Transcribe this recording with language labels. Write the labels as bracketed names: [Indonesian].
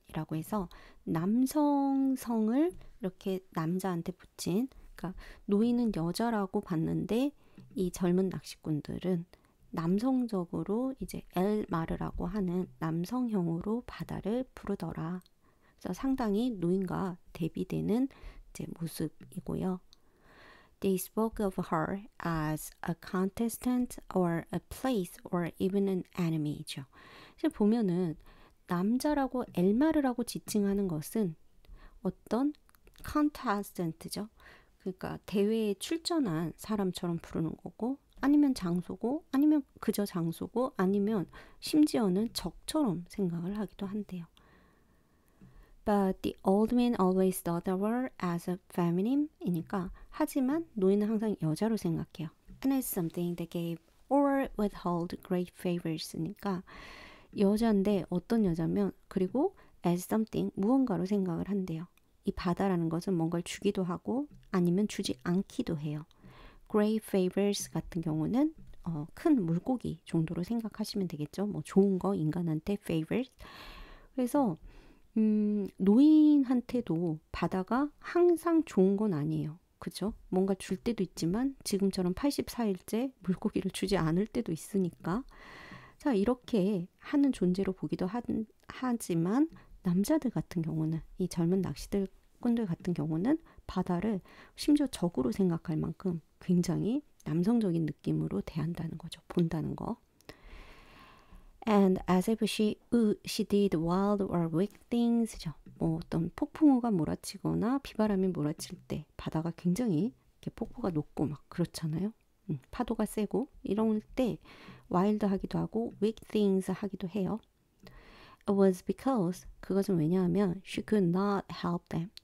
[Korean] 이라고 해서 남성성을 이렇게 남자한테 붙인, 그러니까 노인은 여자라고 봤는데 이 젊은 낚시꾼들은 남성적으로 이제 엘마르라고 하는 남성형으로 바다를 부르더라. 그래서 상당히 노인과 대비되는 이제 모습이고요. [English] They spoke of her as a contestant or a place or even an enemy죠. [Korean] 지금 보면은 남자라고 엘마르라고 지칭하는 것은 어떤 contestant죠. 그러니까 대회에 출전한 사람처럼 부르는 거고 아니면 장소고 아니면 그저 장소고 아니면 심지어는 적처럼 생각을 하기도 한대요. [English] But the old man always thought of her as a feminine [Korean] 이니까 하지만 노인은 항상 여자로 생각해요. [English] And as something that gave or withhold great favors니까 [Korean] 여자인데 어떤 여자면 그리고 [English] as something [Korean] 무언가로 생각을 한대요. 이 바다라는 것은 뭔가를 주기도 하고 아니면 주지 않기도 해요. Great favors 같은 경우는 큰 물고기 정도로 생각하시면 되겠죠. 뭐 좋은 거 인간한테 favors. 그래서 노인한테도 바다가 항상 좋은 건 아니에요. 그죠? 뭔가 줄 때도 있지만 지금처럼 84일째 물고기를 주지 않을 때도 있으니까 자 이렇게 하는 존재로 보기도 하지만 남자들 같은 경우는 이 젊은 낚시꾼들 같은 경우는 바다를 심지어 적으로 생각할 만큼 굉장히 남성적인 느낌으로 대한다는 거죠. 본다는 거. [English] And as if she did wild or weak things. [Korean] 뭐 어떤 폭풍우가 몰아치거나 비바람이 몰아칠 때 바다가 굉장히 이렇게 폭포가 높고 막 그렇잖아요. 파도가 세고 이럴 때 와일드하기도 하고 [English] weak things [Korean] 하기도 해요. [English] It was because [Korean] 그것은 왜냐하면 [English] she could not help them.